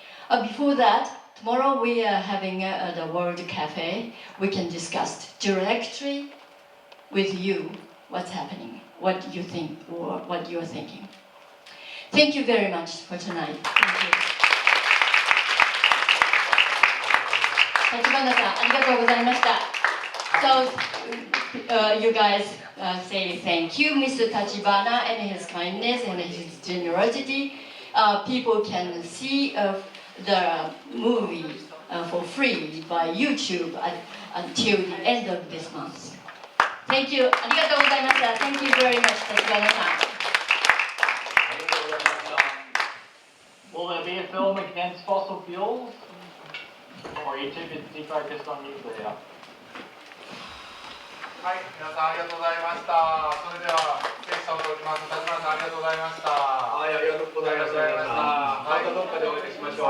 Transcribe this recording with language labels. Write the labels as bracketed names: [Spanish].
[English] Before that, tomorrow we are having the World Cafe. We can discuss directly with you what's happening, what you think, or what you're thinking. Thank you very much for tonight. Thank you. [Japanese] 立花さん、ありがとうございました。 [English] So, you guys say thank you, Mr. Tachibana, and his kindness and his generosity. People can see the movie for free by YouTube until the end of this month. Thank you. [Japanese] ありがとうございました。 [English] Thank you very much, 立花さん。 Will there be a film against fossil fuels? Or each of it be focused on nuclear? [Japanese] はい、皆さんありがとうございました。それではセッションを取ります。立花さんありがとうございました。はい、ありがとうございました。またどっかでお会いしましょう。